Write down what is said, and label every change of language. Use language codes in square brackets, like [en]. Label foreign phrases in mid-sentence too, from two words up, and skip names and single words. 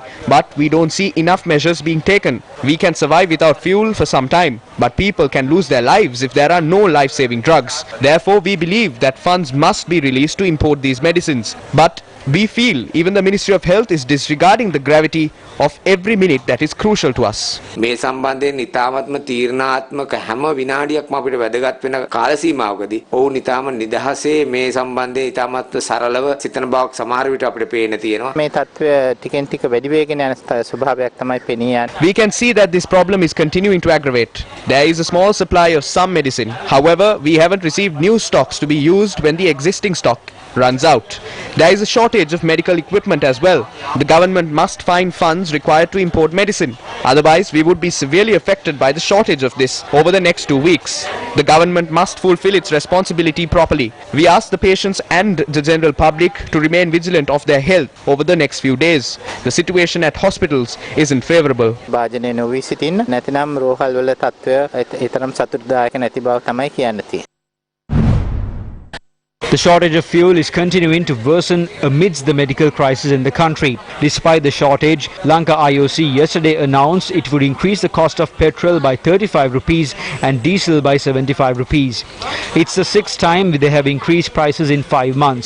[en] But we don't see enough measures being taken. We can survive without fuel for some time, but people can lose their lives if there are no life-saving drugs. Therefore, we believe that funds must be released to import these medicines. But we feel even the Ministry of Health is disregarding the gravity of every minute that is crucial to us. [si] මේ සම්බන්ධයෙන් ඉතාමත්ම තීරණාත්මක හැම විනාඩියක්ම අපිට වැදගත් වෙන කාල සීමාවකදී ඔවුන් ඉතාම නිදහසේ මේ සම්බන්ධයෙන් ඉතාමත්ම සරලව සිතන බවක් සමහර විට අපිට පේන්න තියෙනවා. මේ තත්ත්වය ටිකෙන් ටික වැඩි වෙගෙන යන ස්වභාවයක් තමයි පෙනී යන්නේ. [en] We can see that this problem is continuing to aggravate. There is a small supply of some medicine. However, we haven't received new stocks to be used when the existing stock runs out. There is a shortage of medical equipment as well. The government must find funds required to import medicine. Otherwise, we would be severely affected by the shortage of this over the next 2 weeks. The government must fulfill its responsibility properly. We ask the patients and the general public to remain vigilant of their health over the next few days. The situation at hospitals isn't favourable. [si] වාජනය නොවී සිටින්න නැතිනම් රෝහල් වල තත්ත්වය ඊතරම් සතුටුදායක නැති බව තමයි කියන්න තියෙන්නේ. [en] The shortage of fuel is continuing to worsen amidst the medical crisis in the country. Despite the shortage, Lanka IOC yesterday announced it would increase the cost of petrol by 35 rupees and diesel by 75 rupees. It's the sixth time they have increased prices in 5 months.